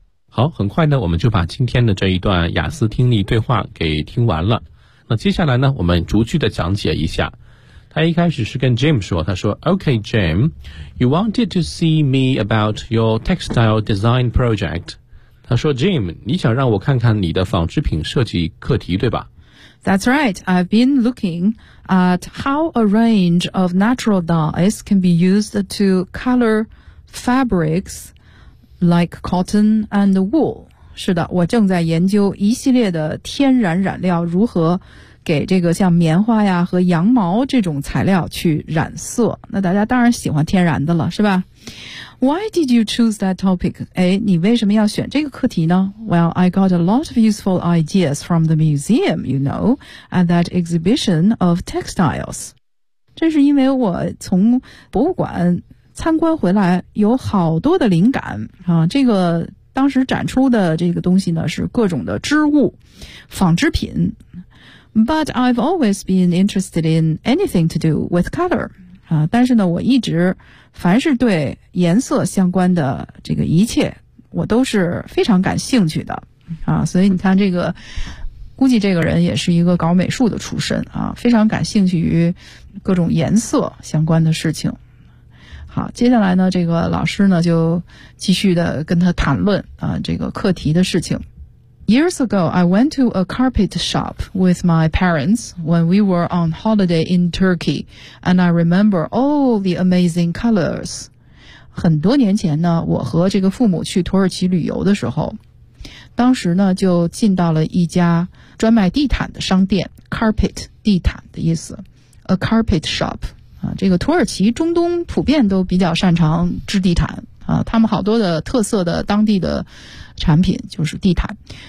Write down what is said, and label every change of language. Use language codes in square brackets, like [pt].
[zh] 好，很快呢我们就把今天的这一段雅思听力对话给听完了。那接下来呢我们逐句的讲解一下。他一开始是跟 Jim 说，他说 [en] Okay Jim, you wanted to see me about your textile design project. [zh] 他说 Jim, 你想让我看看你的纺织品设计课题对吧？ [en] That's right, I've been looking at how a range of natural dyes can be used to color fabrics,like cotton and wool. [zh] 是的，我正在研究一系列的天然染料如何给这个像棉花呀和羊毛这种材料去染色。那大家当然喜欢天然的了，是吧？ [en] Why did you choose that topic? [zh] 哎，你为什么要选这个课题呢？ [en] Well, I got a lot of useful ideas from the museum, you know, at that exhibition of textiles. [zh] 这是因为我从博物馆参观回来有好多的灵感啊！这个当时展出的这个东西呢是各种的织物纺织品。 [en] But I've always been interested in anything to do with color 啊！ [zh] 但是呢我一直凡是对颜色相关的这个一切我都是非常感兴趣的啊！所以你看这个估计这个人也是一个搞美术的出身啊，非常感兴趣于各种颜色相关的事情。好，接下来呢，这个老师呢就继续的跟他谈论啊这个课题的事情。 [en] Years ago, I went to a carpet shop with my parents when we were on holiday in Turkey, and I remember all the amazing colors. [zh] 很多年前呢，我和这个父母去土耳其旅游的时候，当时呢就进到了一家专卖地毯的商店 ，carpet 地毯的意思 ， [en] a carpet shop [zh] 啊，这个土耳其中东普遍都比较擅长织地毯啊，他们好多的特色的当地的产品就是地毯。